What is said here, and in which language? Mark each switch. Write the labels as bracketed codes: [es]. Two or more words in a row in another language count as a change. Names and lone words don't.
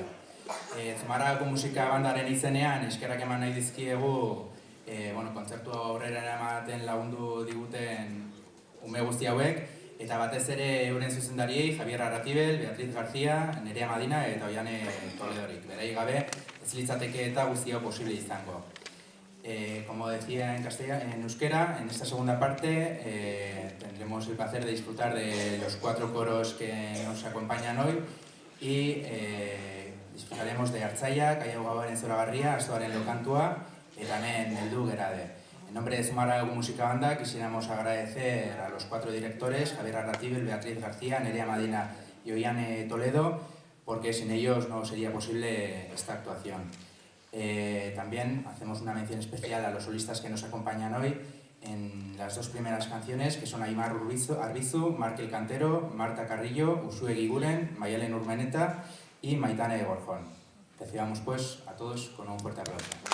[eu] Zumarragako musika bandaren izenean eskerrak eman nahi dizkiegu kontzertua aurrera eramaten lagundu diguten ume guzti hauek, eta batez ere euren zuzendariei, Javier Arratibel, Beatriz García, Nerea Madina eta Oiane Toledorik. Berai gabe, ez litzateke eta guzti hau posible izango. [es] Como decía en euskera, en esta segunda parte tendremos el placer de disfrutar de los 4 coros que nos acompañan hoy y disfrutaremos de Hartzaiak, Kaiau Gauaren zoragarria, Astoaren lokantua eta hemen heldu gerade. En nombre de Zumarragako Musika Banda quisiéramos agradecer a los 4 directores, Javier Arratibel, Beatriz García, Nerea Madina y Oiane Toledo, porque sin ellos no sería posible esta actuación. También hacemos una mención especial a los solistas que nos acompañan hoy en las 2 primeras canciones, que son Aimar Arbizu, Markel Cantero, Marta Carrillo, Usue Giguren, Mayalen Urmeneta y Maitane Gorjón. Recibamos pues a todos con un fuerte aplauso.